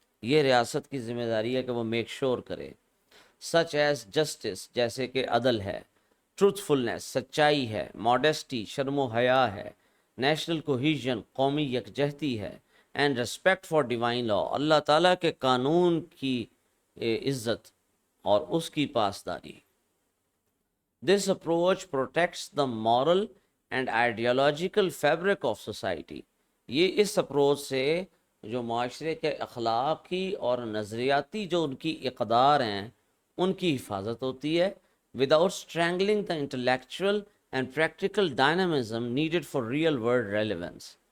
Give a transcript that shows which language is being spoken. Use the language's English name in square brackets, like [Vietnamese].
[Urdu] یہ ریاست کی ذمہ داری ہے کہ وہ [English] make sure [Urdu] کرے. [English] such as justice, [Urdu] جیسے کہ عدل ہے، ٹروتھ فلنس، سچائی ہے، ماڈیسٹی، شرم و حیا ہے، نیشنل کوہیژن، قومی یکجہتی ہے، [English] and respect for divine law, [Urdu] اللہ تعالیٰ کے قانون کی عزت اور اس کی پاسداری. [English] This approach protects the moral and ideological fabric of society. [Urdu] یہ اس اپروچ سے جو معاشرے کے اخلاقی اور نظریاتی جو ان کی اقدار ہیں ان کی حفاظت ہوتی ہے. [English] Without strangling the intellectual and practical dynamism needed for real world relevance.